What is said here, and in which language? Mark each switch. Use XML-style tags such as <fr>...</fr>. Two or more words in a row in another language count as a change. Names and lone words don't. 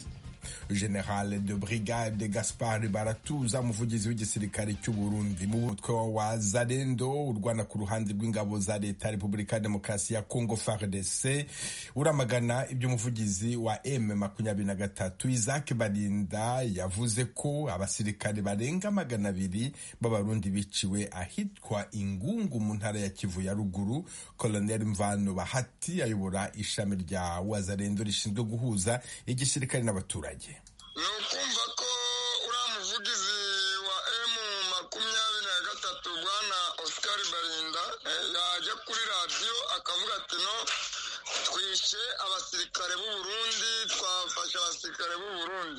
<rw>General de Brigade Gaspard Baratuza umuvugizi w'igisirikare cy'u Burundi mu mutwe wa Wazalendo urwana ku ruhande rw'ingabo za leta ya Repubulika ya Demokarasi ya Kongo FARDC uramagana ibyo umuvugizi wa M23 Isaac Balinda yavuze ko abasirikare barenga 200 b'abarundi biciwe ahitwa Ingungu mu ntara ya Kivu ya ruguru. Colonel Mvano Bahati ayobora ishami rya Wazalendo rishinzwe guhuza igisirikare n'abaturage.</rw> <rn>Nukumva ko uramuvugizi wa M23 bwana Oscar Balinda yaje kuri radio akavuga ati no twishe abasirikare b'u Burundi twafashe abasirikare b'u Burundi.</rn>